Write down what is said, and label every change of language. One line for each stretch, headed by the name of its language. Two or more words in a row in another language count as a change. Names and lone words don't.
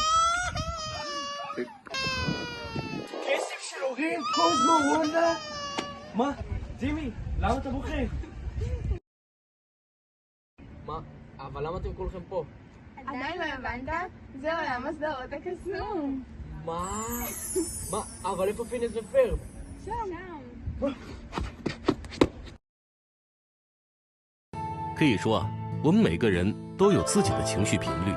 Hebrew: כסף של הורים, קוזמו, וונדה? מה? ג'ימי, למה אתה בוכה? מה? אבל למה אתם כולכם פה? עדיין לא הבנת? זה עולם הסדרות הקסום. מה? אבל איפה פינס ופרב? שם.
Chinese: 可以说啊，我们每个人都有自己的情绪频率。